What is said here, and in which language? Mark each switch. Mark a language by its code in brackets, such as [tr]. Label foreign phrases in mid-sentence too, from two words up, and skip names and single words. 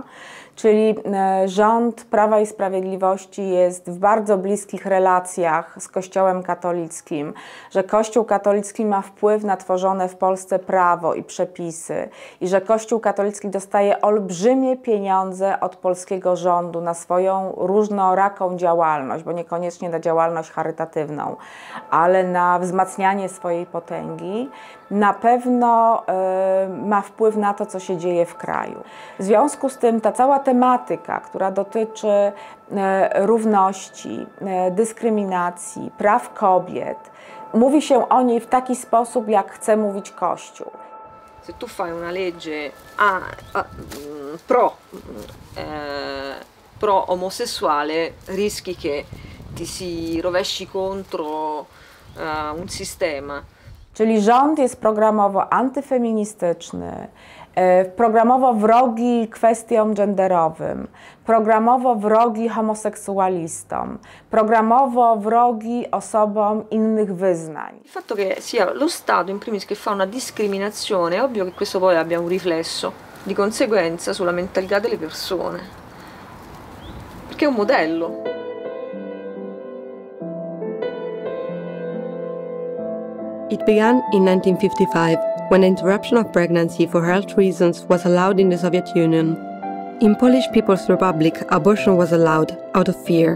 [pl] Czyli rząd Prawa i Sprawiedliwości jest w bardzo bliskich relacjach z Kościołem katolickim, że Kościół katolicki ma wpływ na tworzone w Polsce prawo i przepisy i że Kościół katolicki dostaje olbrzymie pieniądze od polskiego rządu na swoją różnoraką działalność, bo niekoniecznie na działalność charytatywną, ale na wzmacnianie swojej potęgi, na pewno ma wpływ na to, co się dzieje w kraju. W związku z tym ta cała tematyka, która dotyczy równości, dyskryminacji, praw kobiet, mówi się o niej w taki sposób, jak chce mówić Kościół. [it] Se tu fai una legge pro omosessuale, rischi che ti si rovesci contro un sistema. [pl] Czyli rząd jest programowo antyfeministyczny, programowo wrogi kwestiom genderowym, programowo wrogi homoseksualistom, programowo wrogi osobom innych wyznań. [it] Il fatto che sia lo Stato in primis che fa una discriminazione, è ovvio che questo poi abbia un riflesso di conseguenza sulla mentalità delle persone, perché è un modello. [en] It began in 1955, when the interruption of pregnancy for health reasons was allowed in the Soviet Union. In Polish People's Republic, abortion was allowed, out of fear.